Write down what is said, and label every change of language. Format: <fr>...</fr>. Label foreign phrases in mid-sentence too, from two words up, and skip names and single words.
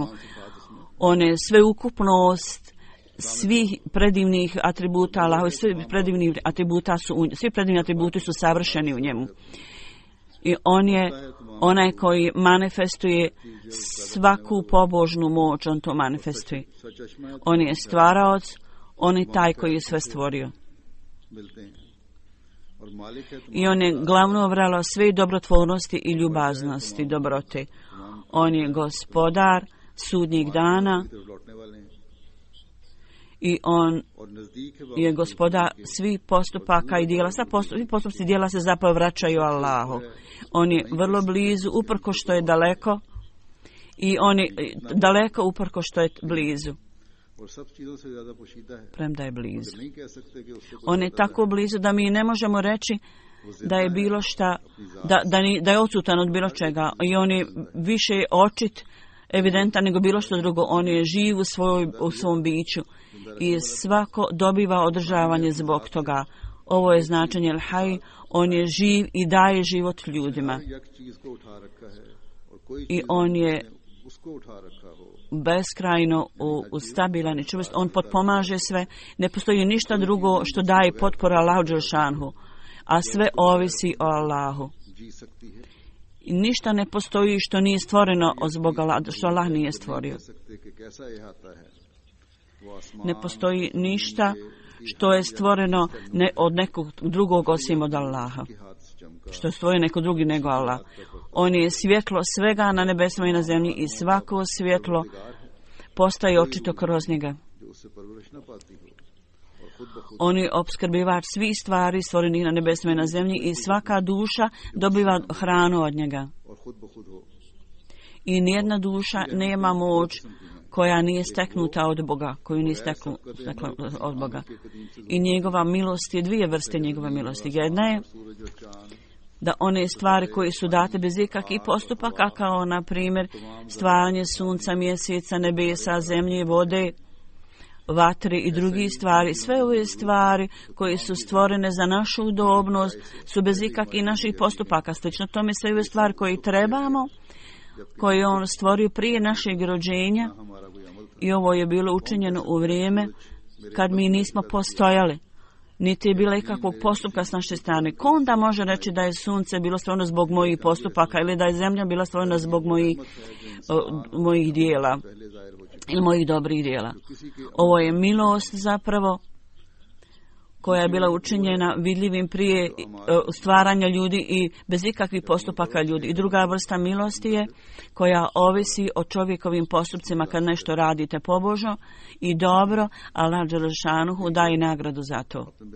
<bs>On je sveukupnost svih predivnih atributa Allahovi, svi predivni atributi su savršeni u njemu. I on je onaj koji manifestuje svaku pobožnu moć, on to manifestuje. On je stvaraoc, on je taj koji je sve stvorio.</bs> <ur>ملتے ہیں اور مالک ہے</ur> <bs>I on je glavno vrelo sve dobrotvornosti i ljubaznosti, dobrote. On je gospodar sudnjeg dana</bs> <ur>طرف لوٹنے والے ہیں</ur> <bs>i on</bs> <ur>اور نزدیک ہے</ur> <bs>je gospodar svih postupaka i dijela. Svi postupci dijela se zapravo vraćaju Allahu. On je vrlo blizu, uprko što je daleko, i on je daleko uprko što je blizu,</bs> <ur>اور سب چیزوں سے زیادہ پوشیدہ ہے</ur> <bs>premda je blizu.</bs> <ur>نہیں کہہ سکتے کہ اس سے</ur> <bs>On je tako blizu da mi ne možemo reći da je bilo šta, da je odsutan od bilo čega. I on je više očit, evidentan nego bilo što drugo. On je živ u svom biću i svako dobiva održavanje zbog toga. Ovo je značenje Al-Hay, on je živ i daje život ljudima.</bs> <ur>ایک چیز کو اٹھا رکھا ہے اور کوئی</ur> <bs>I</bs> <ur>चीज</ur> <bs>on je</bs> <ur>اس کو اٹھا رکھا ہو</ur> <bs>beskrajno stabilan i čvrst. On potpomaže sve. Ne postoji ništa drugo što daje potporu Allahu dželešanu, a sve ovisi o Allahu.</bs> <ur>جی سکتی ہے</ur> <bs>I ništa ne postoji što nije stvoreno zbog Allah, što Allah nije stvorio.</bs> <ur>کہہ سکتے کہ کیسا احاطہ ہے وہ آسمان</ur> <bs>Ne postoji ništa što je stvoreno od nekog drugog osim od Allaha.</bs> <ur>کے ہاتھ سے چمکا</ur> <bs>Što je stvorio neko drugi nego Allah. On je svjetlo svega na nebesima i na zemlji i svako svjetlo postaje očito kroz njega.</bs> <ur>جو اس سے پرورش نہ پاتی ہو اور خود بخود</ur> <bs>On je opskrbivač svih stvari stvorenih na nebesima i na zemlji i svaka duša dobiva hranu od njega.</bs> <ur>اور خود بخود ہو</ur> <bs>I nijedna duša nema moć koja nije steknuta od Boga, koju nije stekla od Boga. I njegova milost je dvije vrste njegove milosti. Jedna je</bs> <ur>سورج اور چاند</ur> <bs>da one stvari koje su date bez ikakvih postupaka, kao na primjer stvaranje sunca, mjeseca, nebesa, zemlje, vode, vatre i drugi stvari, sve ove stvari koje su stvorene za našu udobnost su bez ikakvih naših postupaka. Slično tome sve ove stvari koje trebamo, koje on stvorio prije našeg rođenja,</bs> <ur>ہمارا کوئی عمل</ur> <bs>i ovo je bilo učinjeno u vrijeme kad mi nismo postojali, niti je bilo ikakvog postupka s naše strane. Ko onda može reći da je sunce bilo stvoreno zbog mojih postupaka ili da je zemlja bila stvorena zbog mojih dijela</bs> <ur>پہلے ظاہر ہو چکی</ur> <bs>ili mojih dobrih dijela?</bs> <ur>کسی کے</ur> <bs>Ovo je milost zapravo koja je bila učinjena vidljivim prije stvaranja ljudi i bez ikakvih postupaka ljudi. I druga vrsta milosti je koja ovisi o čovjekovim postupcima kad nešto radite pobožno i dobro, Allah dželešanuhu daje nagradu za to.</bs>